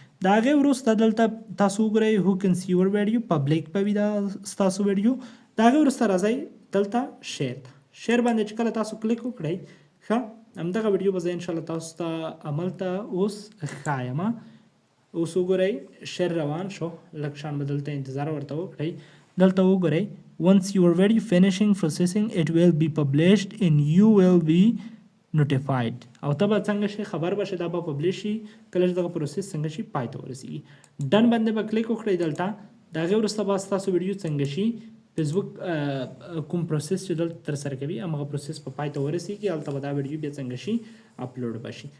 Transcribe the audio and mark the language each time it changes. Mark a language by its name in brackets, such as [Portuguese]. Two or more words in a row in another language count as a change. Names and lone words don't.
[Pashto] د هغې وروسته دلته تاسو وګورئ [English] who can see your video, [Pashto] پبلیک به وي دا ستاسو ویډیو. د هغې وروسته راځئ دلته شیر باندې چې کله تاسو کلیک وکړئ ښه، همدغه ویډیو به زه انشاءالله تاسو ته هملته اوس ښایم. اوس وګورئ شیر روان شو، لږ شان به دلته انتظار ورته وکړئ. دلته وګورئ [English] once your video finishing processing it will be published and you will be notified. [Pashto] او ته به څنګه شي خبر به شي، دا به پبلیش شي کله چې دغه پروسس څنګه شي پای ته ورسېږي. ډن باندې به کلیک وکړئ دلته. د هغې وروسته به ستاسو ویډیو څنګه شي فیسبوک کوم پروسس چې دلته ترسره کوي همغه پروسس په پای ته ورسېږي، هلته به دا ویډیو بیا څنګه شي اپلوډ به شي.